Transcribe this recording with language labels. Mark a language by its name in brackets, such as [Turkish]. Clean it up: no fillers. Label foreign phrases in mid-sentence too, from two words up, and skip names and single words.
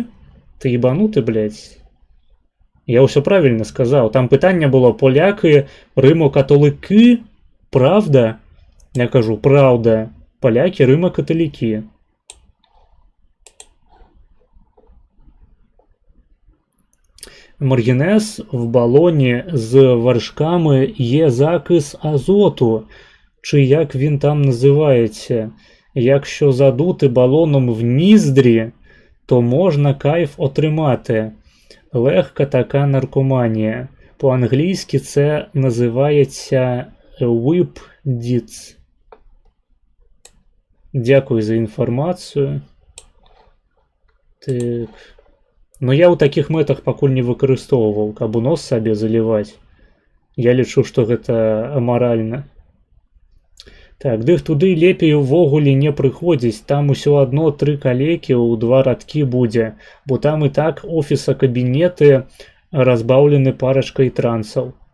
[Russian] Ты ебануты, блядь? [Belarusian] Я ўсё правільна сказаў. Там пытанне было полякі, рымо-католыкі, правда? Я кажу, праўда. Палякі, рымо-каталікі. [Ukrainian] Маргінез в балоні з варшками є закис азоту, чи як він там називається. Якщо задути балоном в ніздрі, то можна кайф отримати. Легка така наркоманія. По-англійськи це називається [English] whip deeds. [Ukrainian] Дякую за інформацію. [Belarusian] Так. Ну я ў такіх мэтах пакуль не выкарыстоўваў, каб у нос сабе заліваць. Я лічу, што гэта амаральна. Так, дых туды лепей увогуле не прыходзіць, там усё адно 3 калекі ў 2 радкі будзе, бо там і так офіса-кабінеты разбаўлены парачкай трансаў.